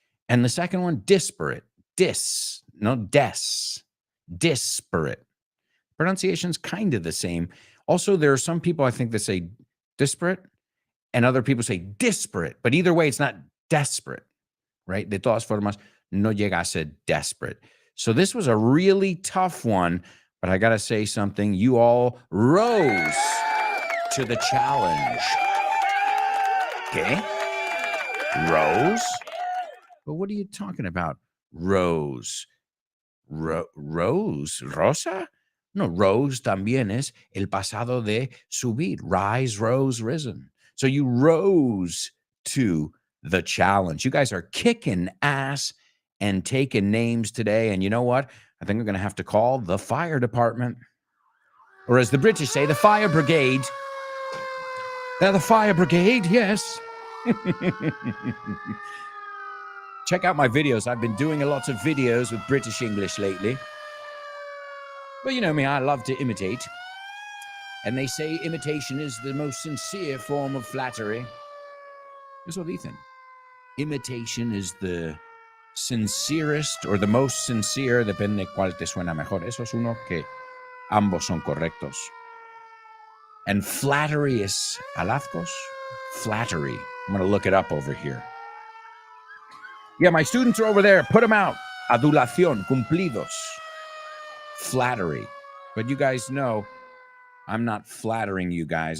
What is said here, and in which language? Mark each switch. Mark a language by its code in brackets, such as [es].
[en] And the second one, disparate. No des. Disparate. Pronunciation's kind of the same. Also, there are some people I think that say disparate, and other people say disparate. But either way, it's not desperate, right? [es] De todas formas, no llega a ser desperate. [en] So this was a really tough one, but I got to say something. You all rose to the challenge. Okay? Rose? But what are you talking about? Rose. Rose? Rosa? [es] No, rose también es el pasado de subir. [en] Rise, rose, risen. So you rose to the challenge. You guys are kicking ass and taking names today. And you know what? I think we're going to have to call the fire department. Or as the British say, the fire brigade. They're the fire brigade, yes. Check out my videos. I've been doing lots of videos with British English lately. But you know me, I love to imitate. And they say imitation is the most sincere form of flattery. [es] Eso dicen. [en] Imitation is the sincerest or the most sincere, [es] depende cuál te suena mejor. Eso es uno que ambos son correctos. [en] And flattery is halazgos? Flattery. I'm going to look it up over here. Yeah, my students are over there. Put them out. [es] Adulación, cumplidos. Flattery. [en] But you guys know, I'm not flattering you guys.